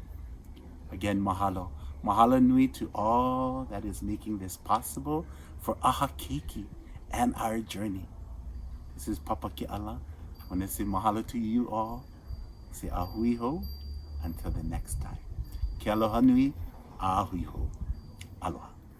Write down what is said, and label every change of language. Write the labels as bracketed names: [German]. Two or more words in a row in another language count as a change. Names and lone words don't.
[English] Again, mahalo. [Hawaiian] Mahalo nui [English] to all that is making this possible for [Hawaiian] aha keiki [English] and our journey. This is Papa Keala. I want to say mahalo to you all. Say [Hawaiian] ahui ho [English] until the next time. [Hawaiian] Ke aloha nui, ahui ho. Aloha.